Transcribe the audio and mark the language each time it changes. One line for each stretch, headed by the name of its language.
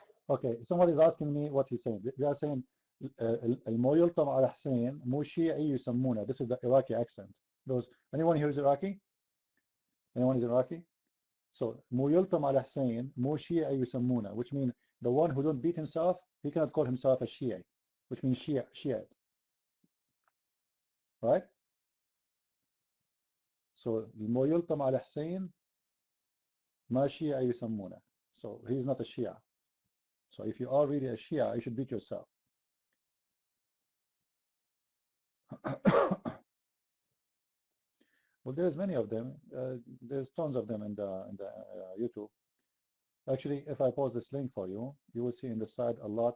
English: Okay, somebody is asking me what he's saying. They are saying
Arabic: المو يلطم على حسين مو شيعي يسمونه.
English: This is the Iraqi accent. Those anyone here is Iraqi? Anyone is Iraqi? So
Arabic: مو يلطم على حسين مو شيعي يسمونه,
English: which means the one who don't beat himself, he cannot call himself a Shi'i, which means Shiite, right? So
Arabic: المو يلطم على حسين ما شيعي يسمونه.
English: So he's not a Shia. So if you are really a Shia, you should beat yourself. Well, there's many of them. There's tons of them in the YouTube. Actually, if I post this link for you, you will see in the side a lot.